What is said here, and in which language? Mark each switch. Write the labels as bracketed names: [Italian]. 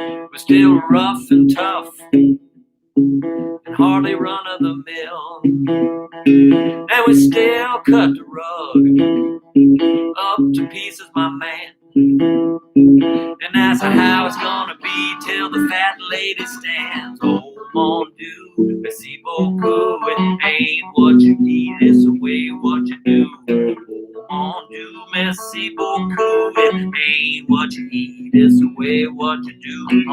[English] We're still rough and tough and hardly run of the mill. And we still cut the rug up to pieces, my man. And that's how it's gonna be till the fat lady stands. [French] Oh, mon Dieu, merci beaucoup. [English] It ain't what you need, it's the way what you do. [French] Mon Dieu, merci beaucoup. [English] It ain't what you eat, it's the way what you do.